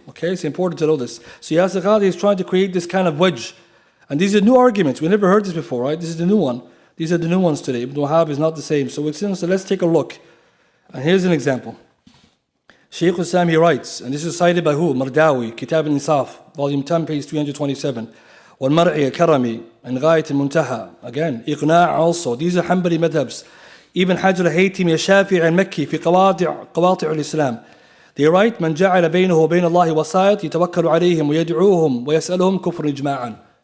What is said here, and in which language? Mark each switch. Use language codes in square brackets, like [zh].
[en] Okay, it's important to know this. So Yasir Ghadi is trying to create this kind of wedge. And these are new arguments. We never heard this before, right? This is the new one. These are the new ones today. Ibn Wahhab is not the same. So let's take a look. And here's an example. Shaykh Islam, he writes, and this is cited by who? Mardawi, Kitab al-Insaf, volume 10, page 327. [ar] والمرعي كرمي and غاية المنتهى. [en] Again, إقناع also. These are Hanbali madhabs. [ar] Ibn Hajar al-Haytami الشافعي المكي في قواطع الإسلام. [en] They write [ar] من جعل بينه وبين الله وسائط يتوكل عليهم ويدعوهم ويسألهم كفر إجماعا.